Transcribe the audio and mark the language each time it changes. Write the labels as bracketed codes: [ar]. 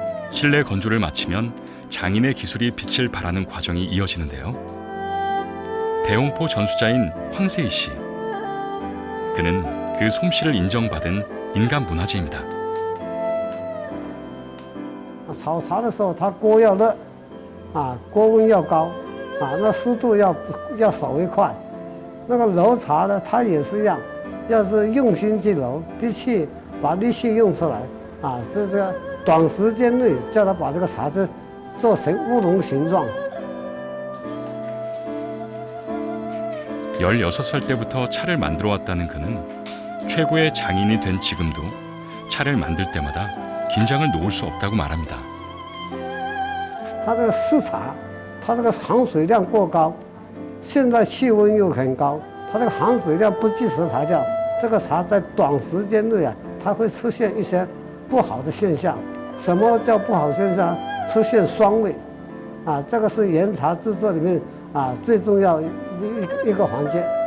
[ko] 실내 건조를 마치면 장인의 기술이 빛을 발하는 과정이 이어지는데요. 대홍포 전수자인 황세희 씨. 그는 그 솜씨를 인정받은 인간 문화재입니다. [zh] 炒茶的时候，它锅要热，锅温要高，那速度要稍微快。那个揉茶呢，它也是一样，要是用心去揉，把力气用出来，这个短时间内叫它把这个茶汁做成乌龙形状。 [ko] 16살 때부터 차를 만들어 왔다는 그는 최고의 장인이 된 지금도 차를 만들 때마다 긴장을 놓을 수 없다고 말합니다. [zh] 它这个湿茶，它这个含水量过高，现在气温又很高，它这个含水量不及时排掉，这个茶在短时间内它会出现一些不好的现象。什么叫不好现象？出现酸味，这个是岩茶制作里面最重要一个环节。